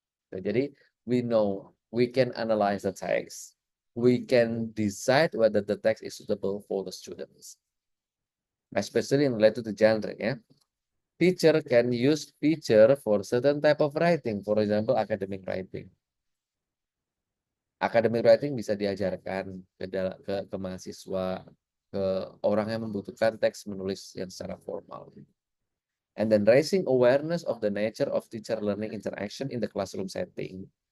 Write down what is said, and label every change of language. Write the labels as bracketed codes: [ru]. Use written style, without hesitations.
[en] Jadi we know, we can analyze the text, we can decide whether the text is suitable for the students, especially in related to genre ya. Teacher can use feature for certain type of writing, for example, academic writing. [id] Academic writing bisa diajarkan ke mahasiswa, ke orang yang membutuhkan teks menulis yang secara formal. [en] And then raising awareness of the nature of teacher learning interaction in the classroom setting.